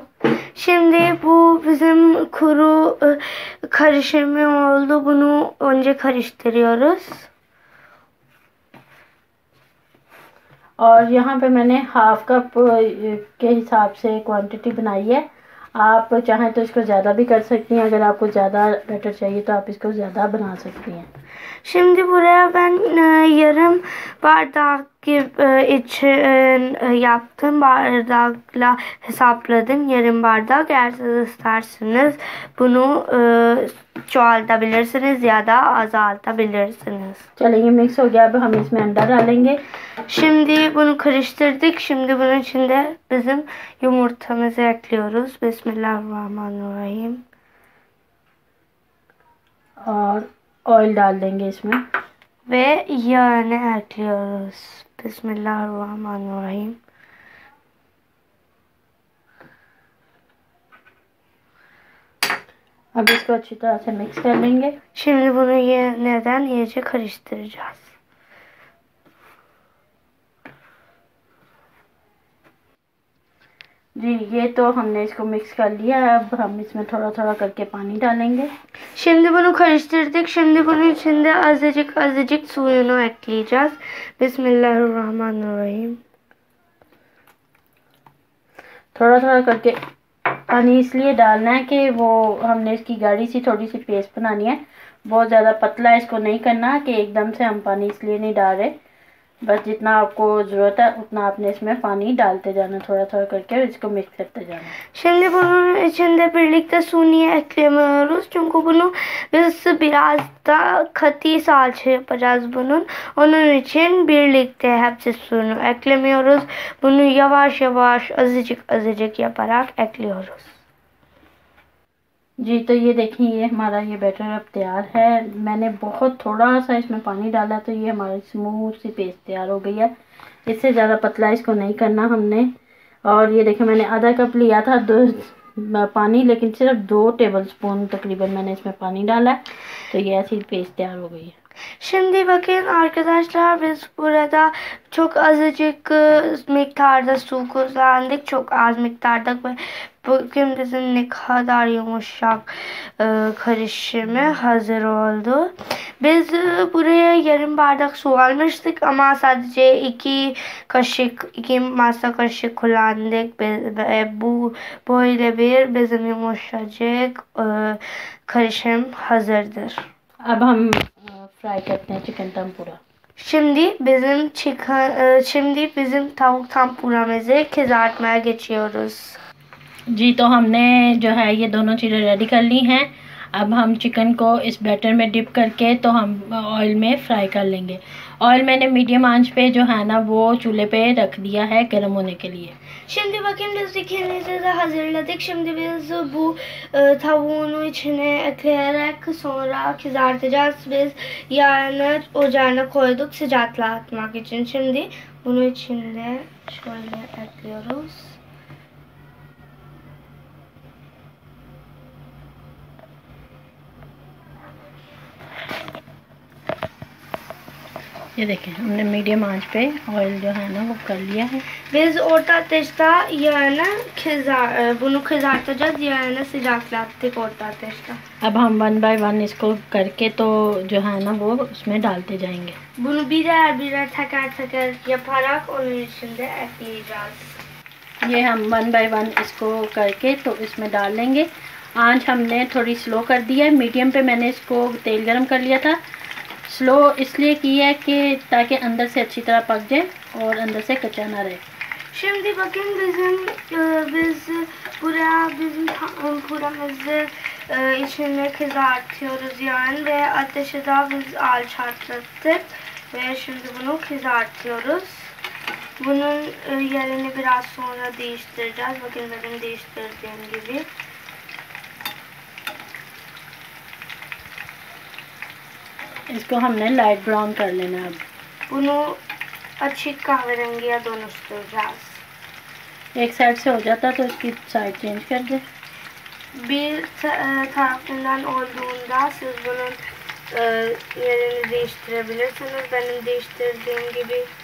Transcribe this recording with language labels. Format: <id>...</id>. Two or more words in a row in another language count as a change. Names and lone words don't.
<tr>Şimdi bu bizim kuru karışımı oldu. Bunu önce karıştırıyoruz.</tr> <ur>اور یہاں پہ میں نے</ur> <en>half cup</en> <ur>کے حساب سے کوانٹٹی بنائی ہے. آپ چاہیں تو اس کو زیادہ بھی کر سکتی ہیں، اگر آپ کو زیادہ بیٹر چاہیے تو آپ اس کو زیادہ بنا سکتی ہیں.</ur> <tr>Şimdi buraya ben yarım bardak yaptım. Bardakla hesapladım. Yarım bardak. Eğer siz isterseniz bunu çoğaltabilirsiniz ya da azaltabilirsiniz.</tr> <ur>چلیے یہ مکس ہو گیا، اب ہم اس میں انڈا ڈالیں گے.</ur> <tr>Şimdi bunu karıştırdık. Şimdi bunun içinde bizim yumurtamızı ekliyoruz.</tr> <ar>بسم الله الرحمن الرحيم.</ar> <ur>اور آئل ڈال دیں گے اس میں.</ur> <tr>Ve yağını ekliyoruz.</tr> <ar>بسم الله الرحمن الرحيم.</ar> <ur>اب اس کو اچھی طرح سے مکس کر لیں گے.</ur> <tr>Şimdi bunu yeniden iyice karıştıracağız.</tr> <ur>جی یہ تو ہم نے اس کو مکس کر لیا ہے، اب ہم اس میں تھوڑا تھوڑا کر کے پانی ڈالیں گے.</ur> <tr>Şimdi bunu karıştırdık. Şimdi bunun içinde azıcık suyunu ekleyeceğiz.</tr> <ar>بسم الله الرحمن الرحيم.</ar> <ur>تھوڑا تھوڑا کر کے پانی اس لیے ڈالنا ہے کہ وہ ہم نے اس کی گاڑھی سی تھوڑی سی پیسٹ بنانی ہے. بہت زیادہ پتلا اس کو نہیں کرنا کہ ایک دم سے ہم پانی اس لیے نہیں ڈال رہے، بس جتنا آپ کو ضرورت ہے اتنا آپ نے اس میں پانی ڈالتے جانا تھوڑا تھوڑا کر کے اور اس کو مکس کرتے جانا.</ur> <tr>Şimdi bunun içinde birlikte su niye eklemiyoruz? Çünkü bunu biz biraz da katı salça yapacağız bunun. Onun için birlikte hepsi suyunu eklemiyoruz. Bunu yavaş yavaş azıcık yaparak ekliyoruz.</tr> <ur>جی تو یہ دیکھیے یہ ہمارا یہ بیٹر اب تیار ہے. میں نے بہت تھوڑا سا اس میں پانی ڈالا تو یہ ہماری سموتھ سی پیسٹ تیار ہو گئی ہے. اس سے زیادہ پتلا اس کو نہیں کرنا ہم نے۔ اور یہ دیکھیے میں نے آدھا کپ لیا تھا پانی، لیکن صرف 2</ur> <en>table spoon</en> <ur>تقریباً میں نے اس میں پانی ڈالا ہے، تو یہ ایسی پیسٹ تیار ہو گئی ہے.</ur> <tr>Şimdi bakın arkadaşlar, biz burada çok azıcık miktarda su kullandık. Çok az miktarda. Bugün bizim ne kadar yumuşak karışımı hazır oldu. Biz buraya yarım bardak su almıştık ama sadece 2 masa kaşık kullandık. Bu böyle bir bizim yumuşacık karışım hazırdır.</tr> <ur>اب ہم فرائی کرتے ہیں چکن تندورا.</ur> <tr>Şimdi bizim tavuk tampuramızı kızartmaya geçiyoruz.</tr> <ur>جی تو ہم نے جو ہے نا یہ دونوں چیزیں ریڈی کر لی ہیں. اب ہم چکن کو اس بیٹر میں ڈپ کر کے تو ہم آئل میں فرائی کر لیں گے. آئل میں نے میڈیم آنچ پہ جو ہے نا وہ چولہے پہ رکھ دیا ہے گرم ہونے کے لیے.</ur> <tr>Şimdi bakın biz dikenimizi de hazırladık. Şimdi biz bu tavuğunu içine ekleyerek sonra kızartacağız. Biz yağını ocağına koyduk sıcaklatmak için. Şimdi bunu içinde şöyle ekliyoruz.</tr> <ur>یہ دیکھیں ہم نے میڈیم آنچ پہ آئل جو ہے نا وہ کر لیا ہے.</ur> <tr>Biz orta ateşte yağını bunu kızartacağız. Yağını sıcaklattık orta ateşte.</tr> <ur>اب ہم 1 بائی 1 اس کو کر کے تو جو ہے نا وہ اس میں ڈالتے جائیں گے.</ur> <tr>Bunu birer birer teker teker yaparak onun içinde ekleyeceğiz.</tr> <ur>یہ ہم 1 بائی 1 اس کو کر کے تو اس میں ڈال لیں گے. آنچ ہم نے تھوڑی سلو کر دی ہے، میڈیم پہ میں نے اس کو تیل گرم کر لیا تھا. سلو اس لیے کی ہے کہ تاکہ اندر سے اچھی طرح پک جائے اور اندر سے کچا نہ رہے.</ur> <tr>Şimdi bakın biz buramızı içine kızartıyoruz yani ve ateşi daha biz alçalttık ve şimdi bunu kızartıyoruz. Bunun yerini biraz sonra değiştireceğiz. Bakın benim değiştirdiğim gibi.</tr> <ur>اس کو ہم نے</ur> <en>light brown</en> <ur>کر لینا ہے. اب</ur> <tr>Bunu açık kahverengiye dönüştüreceğiz.</tr> <ur>ایک سائیڈ سے ہو جاتا تو اس کی</ur> <en>side change</en> <ur>کر دے.</ur> <tr>Bir tarafından olduğunda siz bunun yerini değiştirebilirsiniz. Benim değiştirdiğim gibi.</tr>